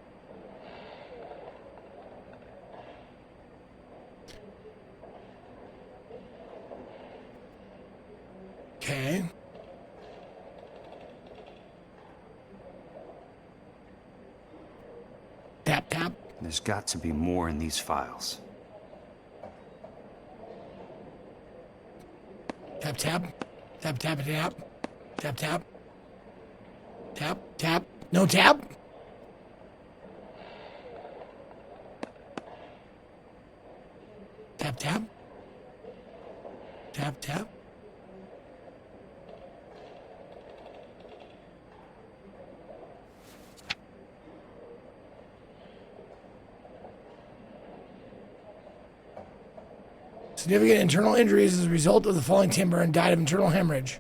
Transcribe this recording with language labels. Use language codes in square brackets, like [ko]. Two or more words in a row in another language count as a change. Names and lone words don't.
[en] Okay. Tap, tap. There's got to be more in these files. Tap, tap. Tap, tap, tap. Tap, tap. Tap, tap. No tap? Tap, tap. Tap, tap. Significant internal injuries as a result of the falling timber and died of internal hemorrhage.